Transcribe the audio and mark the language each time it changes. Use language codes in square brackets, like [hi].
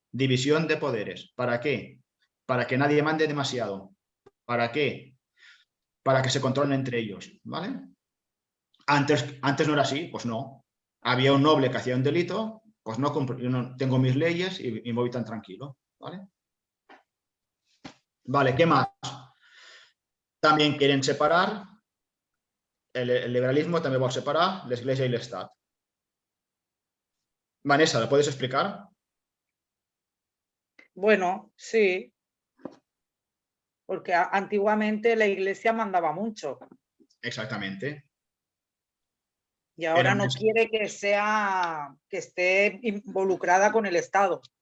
[es] División de poderes. ¿Para qué? Para que nadie mande demasiado. ¿Para qué? Para que se controlen entre ellos, ¿vale? Antes no era así, pues no. Había un noble que hacía un delito, pues no, yo no tengo mis leyes y me voy tan tranquilo, ¿vale? Vale, ¿qué más? También quieren separar, [ca] el liberalismo també vol separar l'Església i l'Estat. [es] Vanessa, ¿lo puedes explicar? Bueno, sí. Porque antiguamente la iglesia mandaba mucho. Exactamente. Y ahora Era no más- quiere que esté involucrada con el Estado.